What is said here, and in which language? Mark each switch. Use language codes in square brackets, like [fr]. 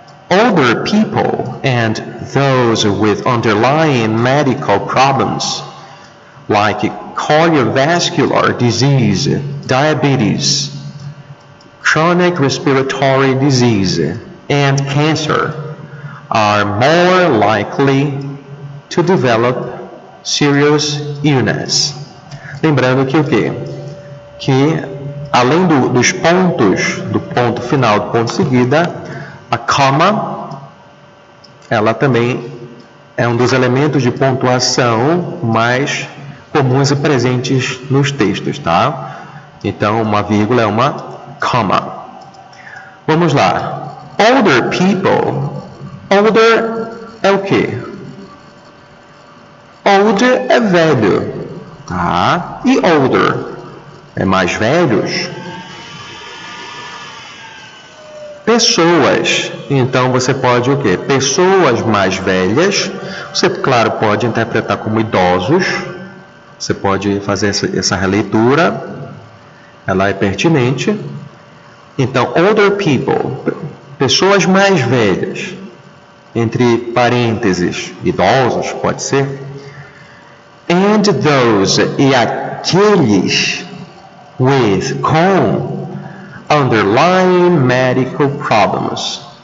[en] Older people and those with underlying medical problems like cardiovascular disease, diabetes, chronic respiratory disease, and cancer are more likely to develop serious illness. [pt] Lembrando que o quê? Que além dos pontos, do ponto final, do ponto seguida, a comma, ela também é um dos elementos de pontuação mais comuns e presentes nos textos, tá? Então, uma vírgula é uma comma. Vamos lá. Older people. Older é o quê? Older é velho, tá? E older é mais velhos. Pessoas, então você pode o quê? Pessoas mais velhas, você, claro, pode interpretar como idosos, você pode fazer essa releitura, ela é pertinente. Então, older people, pessoas mais velhas, entre parênteses, idosos, pode ser. [en] And those, [pt] e aqueles, [en] with, com, underlying medical problems.